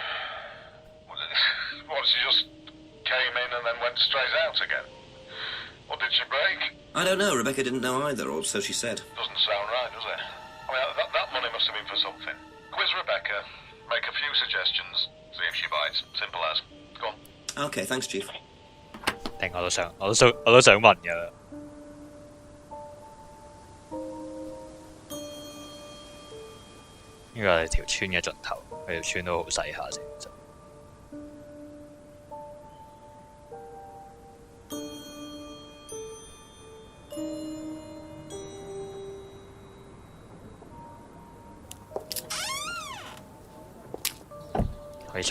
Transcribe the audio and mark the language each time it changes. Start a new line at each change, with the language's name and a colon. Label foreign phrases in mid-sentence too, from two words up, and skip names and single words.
English: What, she just came in and then went straight out again? What did she break? I don't know. Rebecca didn't know either, or so she said. Doesn't sound right, does it? I mean, that money must have been for something. Quiz Rebecca, make a few suggestions, see if she bites. Simple as. Go on. Okay, thanks, Chief.
Cantonese: 定我都想問㗎。呢個係條村嘅盡頭，佢條村都好細下先。可以